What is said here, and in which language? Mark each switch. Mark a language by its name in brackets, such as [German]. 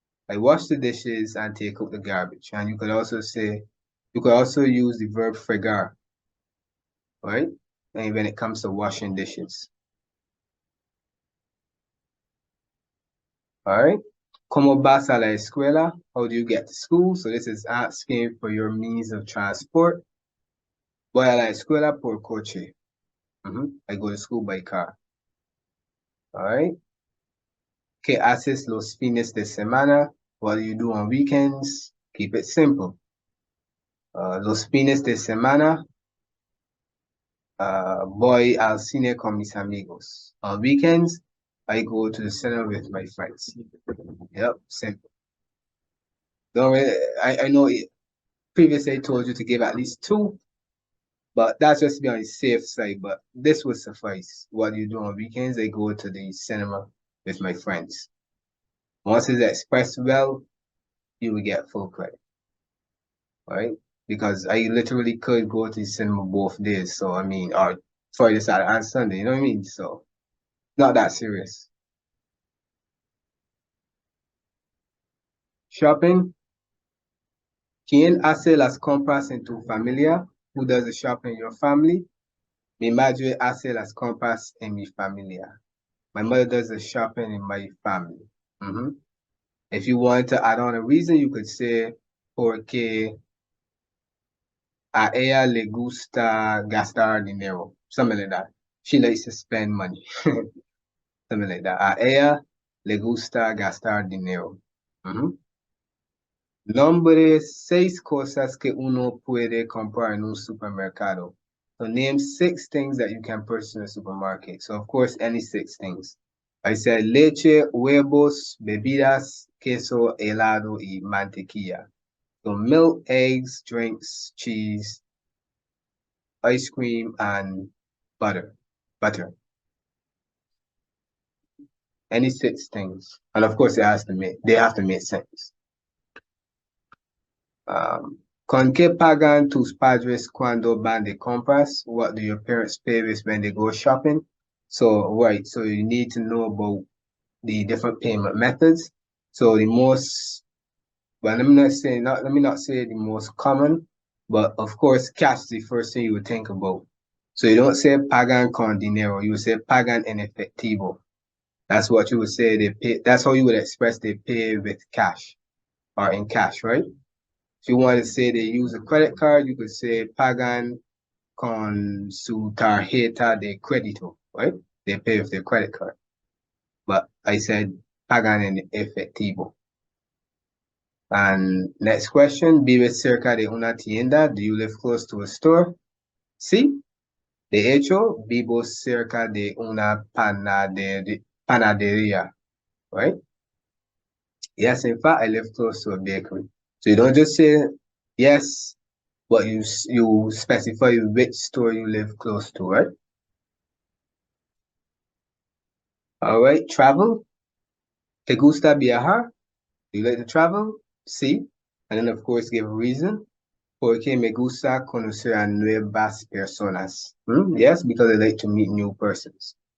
[English] I wash the dishes and take out the garbage. And you could also use the verb fregar, right? And when it comes to washing dishes. All right. [Spanish] ¿Cómo vas a la escuela? [English] How do you get to school? So this is asking for your means of transport. [Spanish] Voy a la escuela por coche. [English] I go to school by car. All right. [Spanish] ¿Qué haces los fines de semana? [English] What do you do on weekends? Keep it simple. [Spanish] Los fines de semana, voy al cine con mis amigos. [English] On weekends, I go to the cinema with my friends. Yep, simple. Don't really, I know previously I told you to give at least 2, but that's just to be on the safe side. But this would suffice. What do you do on weekends? I go to the cinema with my friends. Once it's expressed well, you will get full credit, right? Because I literally could go to the cinema both days. So, I mean, or Friday, Saturday, and Sunday, you know what I mean? So, not that serious. Shopping. [Spanish] ¿Quién hace las compras en tu familia? [English] Who does the shopping in your family? [Spanish] Mi madre hace las compras en mi familia. [English] My mother does the shopping in my family. If you want to add on a reason, you could say, [Spanish] porque a ella le gusta gastar dinero. [English] Something like that. She likes to spend money. Something like that. [Spanish] A ella le gusta gastar dinero. Nombre 6 cosas que uno puede comprar en un supermercado. [English] So name 6 things that you can purchase in a supermarket. So of course, any 6 things. I said [Spanish] leche, huevos, bebidas, queso, helado, y mantequilla. [English] So milk, eggs, drinks, cheese, ice cream, and butter. Any 6 things. And of course, they have to make sense. [Spanish] ¿Con qué pagan tus padres cuando van de compras? [English] What do your parents pay with when they go shopping? So, right, so you need to know about the different payment methods. So the most, well, let me not say the most common, but of course, cash is the first thing you would think about. So you don't say [Spanish] pagan con dinero, [English] you would say [Spanish] pagan en efectivo. [English] That's what you would say they pay. That's how you would express they pay with cash or in cash, right? If you want to say they use a credit card, you could say [Spanish] pagan con su tarjeta de crédito, [English] right? They pay with their credit card. But I said [Spanish] pagan en efectivo. [English] And next question, [Spanish] ¿vives cerca de una tienda? [English] Do you live close to a store? [Spanish] Sí. De hecho, vivo cerca de una panadería, [English] right? Yes, in fact, I live close to a bakery. So you don't just say yes, but you specify which store you live close to, right? All right, travel. [Spanish] ¿Te gusta viajar? [English] Do you like to travel? [Spanish] Sí. [English] And then, of course, give a reason. [Spanish] Porque me gusta conocer a nuevas personas. [English] Yes, because I like to meet new persons.